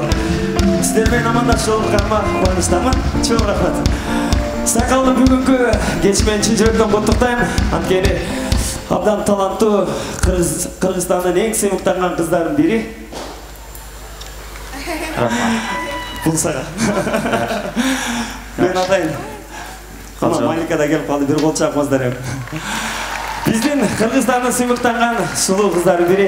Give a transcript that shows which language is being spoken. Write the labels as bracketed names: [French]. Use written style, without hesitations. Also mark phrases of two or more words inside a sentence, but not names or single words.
[Kazakh] Сіздермен амандашып жатқаныма қуаныштамын. [Kyrgyz] Чоң рахмат. [Kazakh] Сайкалды бүгінгі кешімен шын жүректен құттықтаймын. [Kyrgyz] Анткени абдан таланттуу Кыргызстандын эң сыймыктанган кыздардын бири. Рахмат. Бул сага. Мен атайын. Кана Малика да келип калды, бир кол чапмаздар. Биздин Кыргызстандын сыймыктанган сулуу кыздардын бири.